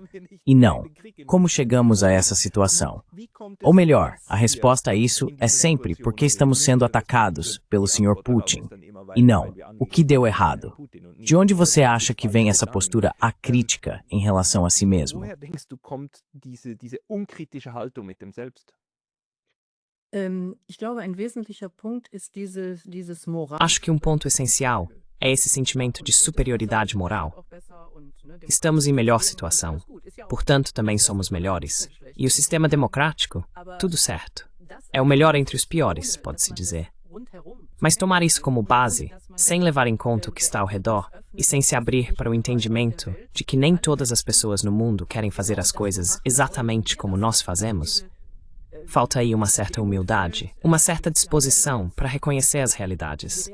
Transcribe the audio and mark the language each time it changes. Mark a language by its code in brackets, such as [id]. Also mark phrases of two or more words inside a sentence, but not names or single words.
[pt] E não. Como chegamos a essa situação? Ou melhor, a resposta a isso é sempre porque estamos sendo atacados pelo Sr. Putin. E não, o que deu errado? De onde você acha que vem essa postura acrítica em relação a si mesmo? [de] Ich glaube, ein wesentlicher Punkt ist dieses Moral. [pt] Acho que um ponto essencial é esse sentimento de superioridade moral. Estamos em melhor situação, portanto também somos melhores. E o sistema democrático, tudo certo. É o melhor entre os piores, pode-se dizer. Mas tomar isso como base, sem levar em conta o que está ao redor e sem se abrir para o entendimento de que nem todas as pessoas no mundo querem fazer as coisas exatamente como nós fazemos, falta aí uma certa humildade, uma certa disposição para reconhecer as realidades.